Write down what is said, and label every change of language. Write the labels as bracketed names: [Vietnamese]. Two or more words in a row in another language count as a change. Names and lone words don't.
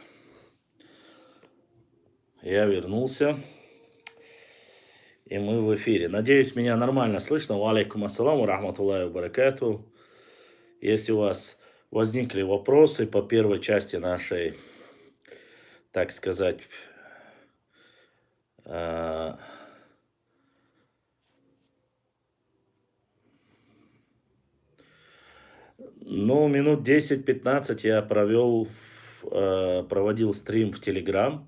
[Russian] Я вернулся. И мы в эфире. Надеюсь, меня нормально слышно. [Arabic] وعليكم السلام ورحمة الله وبركاته. [Russian] Если у вас возникли вопросы по первой части нашей, так сказать, э, ну, минут 10-15 я проводил стрим в Телеграм.